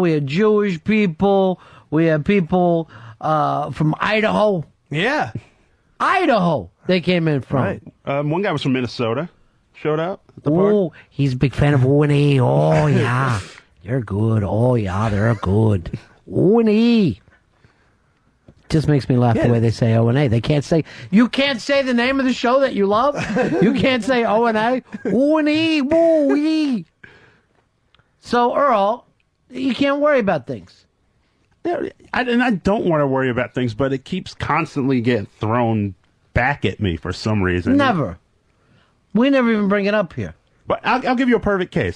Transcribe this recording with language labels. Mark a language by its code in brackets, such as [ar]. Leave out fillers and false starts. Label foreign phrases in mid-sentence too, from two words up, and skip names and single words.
[en] We had Jewish people. We had people from Idaho. Yeah, Idaho. They came in from. Right. One guy was from Minnesota. Showed up at the party. Oh, he's a big fan of O&E. Oh yeah, they're good. Oh yeah, they're good. O&E. Just makes me laugh the way they say O&A. They can't say, you can't say the name of the show that you love. You can't say O&A. O&E. O&E. So, Earl, you can't worry about things. I don't want to worry about things, but it keeps constantly getting thrown back at me for some reason. Never. We never even bring it up here. But I'll give you a perfect case.